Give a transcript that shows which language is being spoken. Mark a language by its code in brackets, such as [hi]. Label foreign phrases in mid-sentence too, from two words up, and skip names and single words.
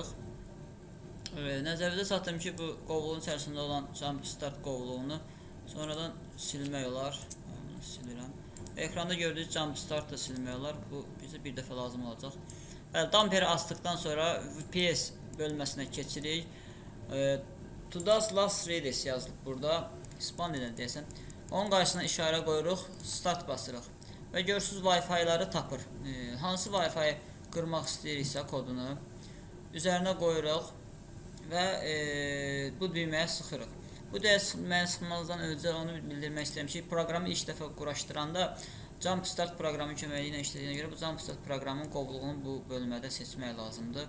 [az] Nəzərinizə çatdırım ki, bu qovluğun içərisində olan Jumpstart qovluğunu sonradan silmək olar. Bunu silirəm. Ekranda gördüyünüz Jumpstart da silmək olar. Bu bizə bir dəfə lazım olacaq. Dumperi açdıqdan sonra VPS bölməsinə keçirik. [en] Today's last release [az] yazılıb burada. İspan dilində deyəsən. Onun qarşısına işarə qoyuruq, start basırıq. Və görürsünüz Wi-Fi-ləri tapır. Hansı Wi-Fi qırmaq istəyiriksə kodunu üzərinə qoyuruq və bu düyməyə sıxırıq. Bu düyməyə sıxmazdan öncə onu bildirmək istəyirəm ki, proqramı ilk dəfə quraşdıranda Jumpstart proqramı köməyi ilə işlədiyinə görə bu Jumpstart proqramının qovluğunu bu bölmədə seçmək lazımdır.